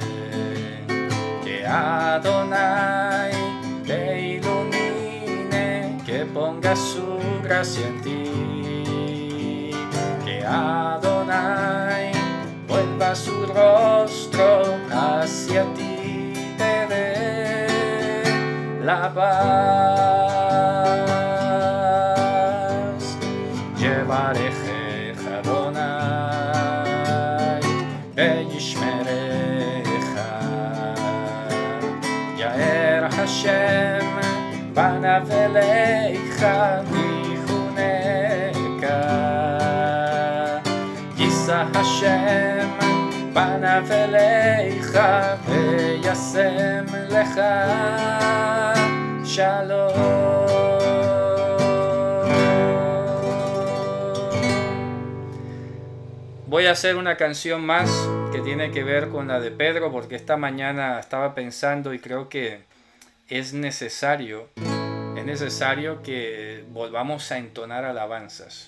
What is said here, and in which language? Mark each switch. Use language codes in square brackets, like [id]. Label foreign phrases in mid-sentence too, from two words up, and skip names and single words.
[es] Que Adonai te ilumine, que ponga su gracia en ti. Que Adonai vuelva su rostro hacia ti, te dé la paz. [he] יברכך אדני וישמרך. יאר השם פניו אליך ויחנך. ישא השם פניו אליך וישם לך שלום. [es] Voy a hacer una canción más que tiene que ver con la de Pedro, porque esta mañana estaba pensando y creo que es necesario que volvamos a entonar alabanzas.